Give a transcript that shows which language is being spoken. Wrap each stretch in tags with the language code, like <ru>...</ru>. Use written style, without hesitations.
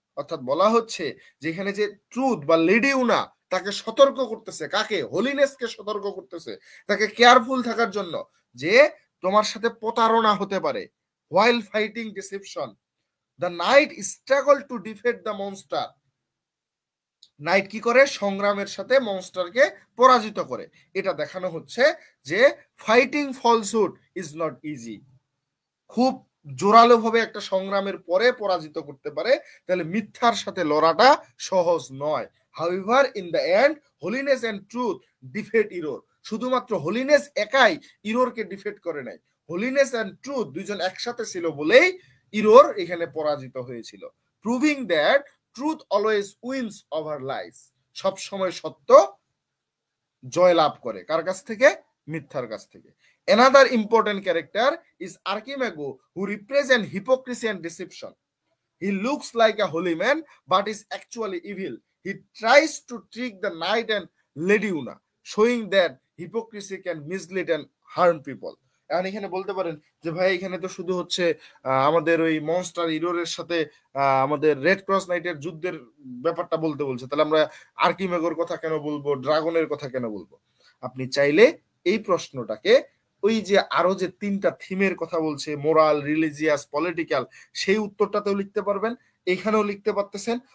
<bn>অর্থাৎ বলা হচ্ছে যেখানে যে ট্রুথ বা লেডি উনা তাকে সতর্ক করতেছে, কাকে? হোলিনেসকে সতর্ক করতেছে তাকে কেয়ারফুল থাকার জন্য যে তোমার সাথে প্রতারণা হতে পারে।</bn> <en>while fighting deception, the knight struggle to defeat the monster.</en> <bn>Night কি করে? সংগ্রামের সাথে মনস্টারকে পরাজিত করে। এটা দেখানো হচ্ছে যে</bn> <en>Fighting falsehood is not easy.</en> <bn>খুব জোরালো ভাবে একটা সংগ্রামের পরে পরাজিত করতে পারে, তাহলে মিথ্যার সাথে লড়াটা সহজ নয়।</bn> <en>However in the end holiness and truth defeat error.</en> <bn>শুধুমাত্র হোলিনেস একাই ইরোরকে ডিফেট করে নাই, হোলিনেস এন্ড ট্রুথ দুইজন একসাথে ছিল বলেই ইরোর এখানে পরাজিত হয়েছিল।</bn> <en>Proving that truth always wins over lies.</en> <bn>সব সময় সত্য জয় লাভ করে, কার কাছ থেকে? মিথ্যার কাছ থেকে।</bn> <en>Another important character is Archimago, who represents hypocrisy and deception. He looks like a holy man, but is actually evil. He tries to trick the knight and Lady Una, showing that hypocrisy can mislead and harm people.</en> <bn>এখন এখানে বলতে পারেন যে ভাই এখানে তো শুধু হচ্ছে আমাদের ওই মনস্টার ইরোরের সাথে আমাদের রেড ক্রস নাইটের যুদ্ধের ব্যাপারটা বলতে বলছে, তাহলে আমরা আর্কিমেগোর কথা কেন বলবো, ড্রাগনের কথা কেন বলবো? আপনি চাইলে এই প্রশ্নটাকে ওই যে আরো যে 3টা থিমের কথা বলছে, মোরাল, রিলিজিয়াস, পলিটিক্যাল, সেই উত্তরটাতেও লিখতে পারবেন, এখানেও লিখতে পারতেছেন।</bn>